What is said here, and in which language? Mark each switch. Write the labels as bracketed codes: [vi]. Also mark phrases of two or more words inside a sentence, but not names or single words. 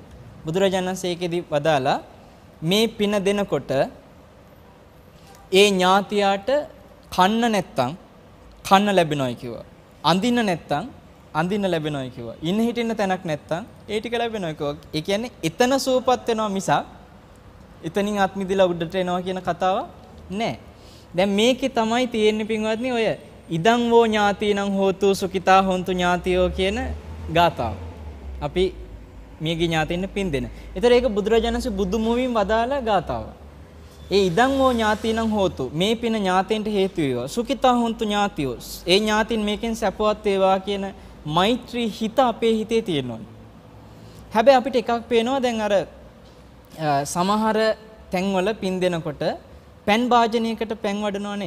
[si] බුදුරජාණන් වහන්සේ ඒකෙදි වදාලා මේ පින දෙනකොට ඒ ඥාතියාට කන්න නැත්තම් කන්න ලැබෙනවයි කිව්වා. අඳින්න නැත්තම් අඳින්න ලැබෙනවයි කිව්වා. ඉන්න හිටින්න තැනක් නැත්තම් ඒ ටික ලැබෙනවයි කිව්වා. ඒ කියන්නේ එතන සූපත් වෙනවා මිසක් එතනින් ආත් මිදලා උඩට එනවා කියන කතාව නෑ. දැන් මේකේ තමයි තියෙන්නේ පින්වත්නි ඔය [pi] ඉදං වෝ ඥාතිනං හෝතු සුඛිතා හොන්තු ඥාතියෝ [si] කියන ගාථාව. අපි මියගේ ඥාතින්න පින් දෙන. ඒතර ඒක බුදුරජාණන් වහන්සේ බුදු මුවින් වදාලා ගාථාව. ඒ [pi] ඉදං වෝ ඥාතිනං හෝතු [si] මේ පින ඥාතෙන්ට හේතු වේවා. [pi] සුඛිතා හොන්තු ඥාතියෝ. [si] ඒ ඥාතින් මේකෙන් සැපවත් වේවා කියන මෛත්‍රී හිත අපේ හිතේ තියෙනවා. හැබැයි අපිට එකක් පේනවා දැන් අර සමහර තැන්වල පින් දෙනකොට පෑන් වාජනයකට පෑන් වඩනව නේද?